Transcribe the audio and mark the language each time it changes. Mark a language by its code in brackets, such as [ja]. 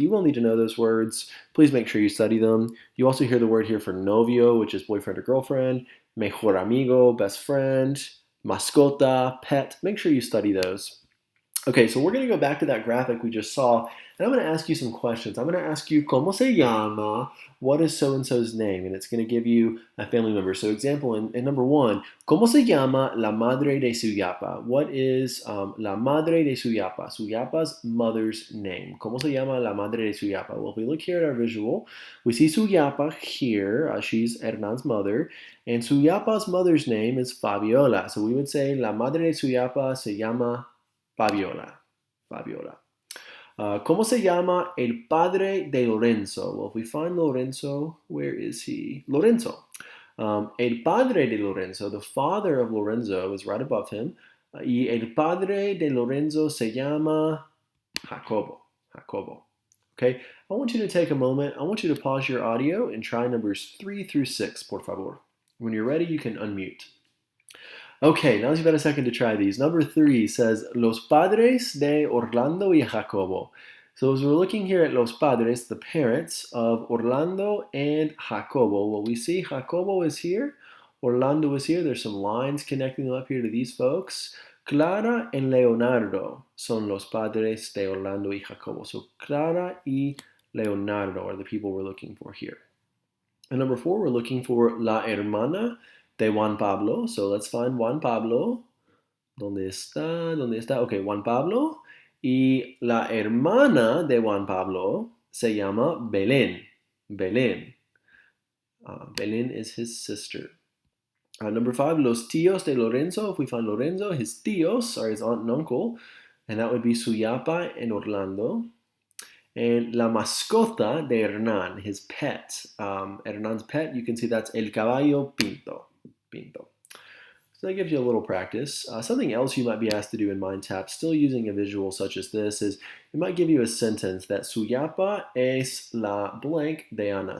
[en] You will need to know those words. Please make sure you study them. You also hear the word here for novio, which is boyfriend or girlfriend, [es] mejor amigo, [en] best friend, mascota, pet. Make sure you study those. Okay, so we're going to go back to that graphic we just saw, and I'm going to ask you some questions. I'm going to ask you, [es] ¿Cómo se llama? [en] What is so-and-so's name? And it's going to give you a family member. So example, in number 1, [es] ¿Cómo se llama la madre de Suyapa? [en] What is [es] la madre de Suyapa? [en] Suyapa's mother's name. [es] ¿Cómo se llama la madre de Suyapa? [en] Well, if we look here at our visual, we see Suyapa here. She's Hernan's mother. And Suyapa's mother's name is Fabiola. So we would say [es] la madre de Suyapa se llama Fabiola. Fabiola. ¿Cómo se llama el padre de Lorenzo? [en] Well, if we find Lorenzo, where is he? Lorenzo. [es] El padre de Lorenzo, [en] the father of Lorenzo, is right above him. [es] Y el padre de Lorenzo se llama Jacobo. Jacobo. [en] Okay, I want you to take a moment. I want you to pause your audio and try numbers 3 through 6, [es] por favor. [en] When you're ready, you can unmute. Okay, now you've had a second to try these. Number 3 says, [es] Los padres de Orlando y Jacobo. [en] So as we're looking here at [es] los padres, [en] the parents of Orlando and Jacobo, well, we see Jacobo is here, Orlando is here. There's some lines connecting them up here to these folks. [es] Clara and Leonardo son los padres de Orlando y Jacobo. [en] So Clara y Leonardo are the people we're looking for here. And number 4, we're looking for [es] la hermana de Juan Pablo. [en] So let's find Juan Pablo. [es] ¿Dónde está? ¿Dónde está? [en] Okay, Juan Pablo. [es] Y la hermana de Juan Pablo se llama Belén. Belén. [en] Belén is his sister. Number 5, [es] los tíos de Lorenzo. [en] If we find Lorenzo, his tíos are his aunt and uncle. And that would be Suyapa and Orlando. [es] And la mascota de Hernán, [en] his pet. Hernán's pet, you can see that's [es] el caballo pinto. [en] Pinto. So that gives you a little practice. Something else you might be asked to do in MindTap, still using a visual such as this, is it might give you a sentence that Suyapa [es] es la [en] blank de Ana.